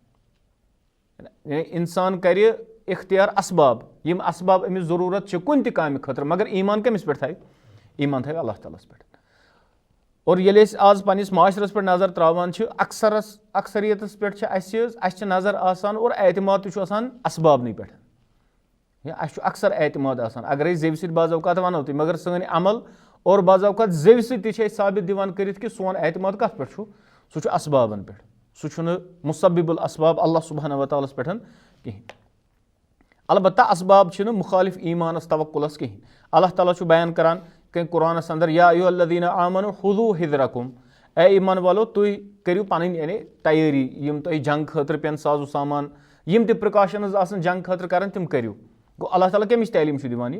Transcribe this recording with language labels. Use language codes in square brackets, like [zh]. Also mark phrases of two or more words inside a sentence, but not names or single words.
[ks] یعنی اِنسان کَرِ اختیار اسباب یِم اسباب أمِس ضروٗرت چھِ کُنہِ تہِ کامہِ خٲطرٕ مگر ایٖمان کٔمِس پٮ۪ٹھ تھاوِ ایٖمان تھاوِ اللہ تعالیٰ ہَس پٮ۪ٹھ اور ییٚلہِ أسۍ آز پنٛنِس معاشرس پٮ۪ٹھ نظر ترٛاوان چھِ اکثریتس پٮ۪ٹھ چھِ اَسہِ چھِ نظر آسان اور اعتماد تہِ چھُ آسان اسبابنٕے پٮ۪ٹھ یا اَسہِ چھُ اکثر اعتماد آسان اگر أسۍ زیٚوِ سۭتۍ بعض اوقات وَنو تہِ مگر سٲنۍ عمل اور بعض اوقات زیٚوِ سۭتۍ تہِ چھِ أسۍ ثابت دِوان کٔرِتھ کہِ سون اعتماد کَتھ پٮ۪ٹھ چھُ سُہ چھُ اسبابن پٮ۪ٹھ سُہ چھُنہٕ مُسبِب الاسباب اللہ سبحانہ وتعالیٰ ہَس پٮ۪ٹھ کِہینۍ البتہ اسباب چھِنہٕ مُخالِف ایٖمانس توکُلس کِہینۍ اللہ تعالیٰ چھُ بیان کران قرآنس اَندر یا [ar] ایُہا الذیٖنَ آمنوٗ خُذوٗ حِذرَکُم [ur] اے ایٖمان والو [ks] تُہۍ کٔرِو پنٕنۍ یعنی تیٲری یِم تۄہہِ جنٛگ خٲطرٕ پٮ۪ن سازو سامان یِم تہِ پرٛکاشنٕز آسان جنٛگ خٲطرٕ کران تِم کٔرِو گوٚو اللہ تعالیٰ کَمِچ تعلیٖم چھُ دِوان